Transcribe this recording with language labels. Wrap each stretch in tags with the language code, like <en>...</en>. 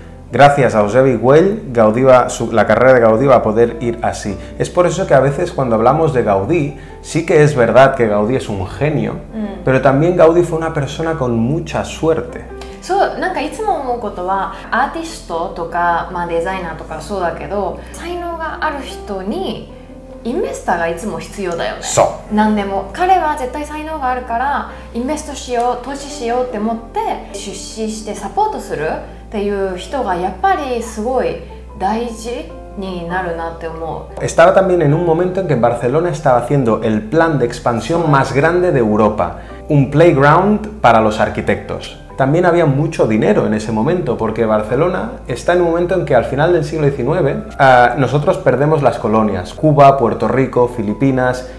<es>Gracias a Eusebi Güell, la carrera de Gaudí va a poder ir así. Es por eso que a veces cuando hablamos de Gaudí, sí que es verdad que Gaudí es un genio, pero también Gaudí fue una persona con mucha suerte.</es> <ja>なんかいつも思うことはアーティストとか、デザイナーとかそうだけど才能がある人にインベスターがいつも必要だよね。何でも彼は絶対才能があるからインベストしよう、投資しようって思って出資してサポートするっていう人がやっぱりすごい大事になるなって思う。</ja> <es>Estaba también en un momento en que Barcelona estaba haciendo el plan de expansión más grande de Europa, un playground para los arquitectos. También había mucho dinero en ese momento, porque Barcelona está en un momento en que al final del siglo XIX nosotros perdemos las colonias, Cuba, Puerto Rico, Filipinas.</es>